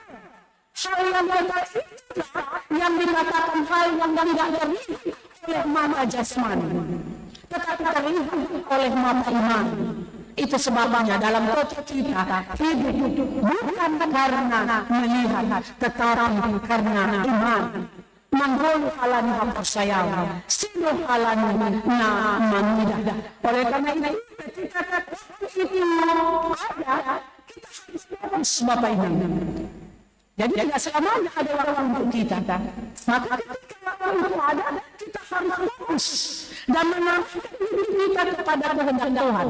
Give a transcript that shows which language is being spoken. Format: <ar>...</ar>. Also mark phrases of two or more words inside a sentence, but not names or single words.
<id>Hal yang kekal itulah yang dikatakan hal yang tidak terlihat oleh mata jasmani, tetapi terlihat oleh mata iman. Itu sebabnya dalam kota kita hidup bukan karena melihat, tetapi karena iman.</id> <bts>Manggol halani hapersayawa, sino halani na manida.</bts> <id>Oleh karena itu, ketika itu ada, kita harus fokus Bapak Ibu. Jadi tidak selamanya ada waktu untuk kita. Maka ketika waktu itu ada, kita harus fokus dan menarikkan diri kita kepada kehendak Tuhan.</id>